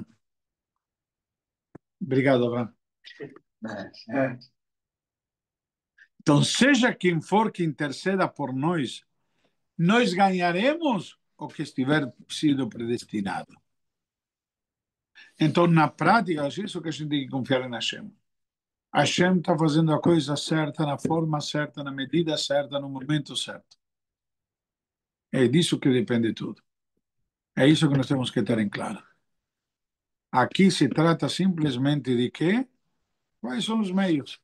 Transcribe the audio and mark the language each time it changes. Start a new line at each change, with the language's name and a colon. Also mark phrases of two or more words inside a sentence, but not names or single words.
Portuguese: Obrigado, Abraham. Então, seja quem for que interceda por nós ganharemos o que estiver sido predestinado. Então, na prática, é isso que a gente tem que confiar em Hashem. Hashem está fazendo a coisa certa, na forma certa, na medida certa, no momento certo. É disso que depende tudo. É isso que nós temos que ter em claro. Aqui se trata simplesmente de quais são os meios.